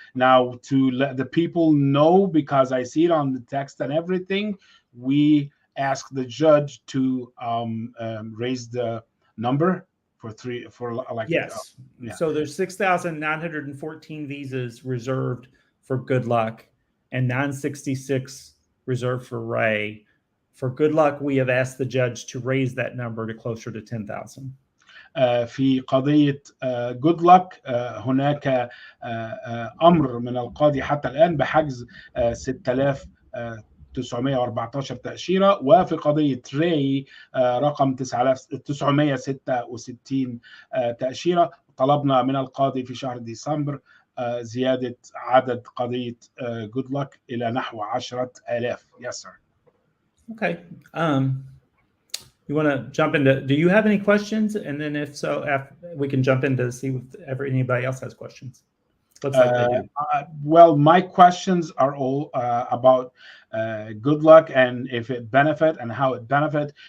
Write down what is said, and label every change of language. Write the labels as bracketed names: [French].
[English] Now, to let the people know, because I see it on the text and everything, we ask the judge to raise the number for like yes. Yeah. So there's 6,914 visas reserved for good luck and 966 reserved for Ray. For good luck, we have asked the judge to raise that number to closer to 10,000. [Arabic] في قضية جود لك هناك أمر من القاضي حتى الآن بحجز 6,000 914 تأشيرة، وفي قضية راي رقم 9966 تأشيرة. طلبنا من القاضي في شهر ديسمبر زيادة عدد قضية good luck إلى نحو 10,000. [English] Yes, sir. Okay. You want to jump into, do you have any questions? And then if so, we can jump into see if anybody else has questions. Looks like they do. Well, my questions are all about good luck and if it benefit and how it benefit.